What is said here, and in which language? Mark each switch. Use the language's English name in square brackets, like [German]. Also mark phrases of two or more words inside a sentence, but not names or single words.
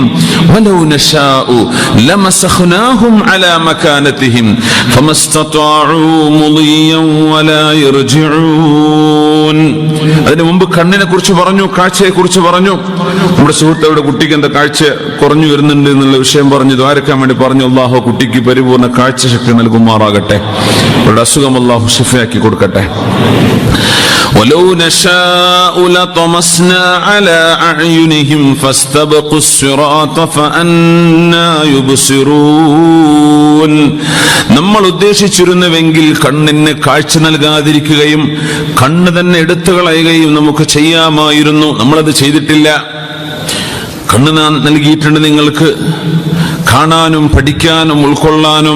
[Arabic] ولو نشاء لمسخناهم على مكانتهم فما استطاعوا مضيا ولا يرجعون. [Malayalam] അതിനു മുമ്പ് കണ്ണിനെ കുറിച്ച് പറഞ്ഞു, കാഴ്ചയെ കുറിച്ച് പറഞ്ഞു. നമ്മുടെ സുഹൃത്തുക്കളുടെ കുട്ടിക്ക് എന്താ കാഴ്ച കുറഞ്ഞു വരുന്നുണ്ട് എന്നുള്ള വിഷയം പറഞ്ഞു ദ്വാരക്കാൻ വേണ്ടി പറഞ്ഞു. അള്ളാഹു കുട്ടിക്ക് പരിപൂർണ്ണ കാഴ്ച ശക്തി നൽകുമാറാകട്ടെ. അവരുടെ അസുഖം അള്ളാഹു ശിഫയാക്കി കൊടുക്കട്ടെ. [Arabic] ولو نشاء لطمسنا على أعينهم فاستبقوا الصراط فأنى يبصرون. [Malayalam] നമ്മൾ ഉദ്ദേശിച്ചിരുന്നുവെങ്കിൽ കണ്ണിന് കാഴ്ച നൽകാതിരിക്കുകയും കണ്ണ് തന്നെ എടുത്തു കളയുകയും നമുക്ക് ചെയ്യാമായിരുന്നു. നമ്മളത് ചെയ്തിട്ടില്ല. കണ്ണ് നൽകിയിട്ടുണ്ട് നിങ്ങൾക്ക് കാണാനും പഠിക്കാനും ഉൾക്കൊള്ളാനും.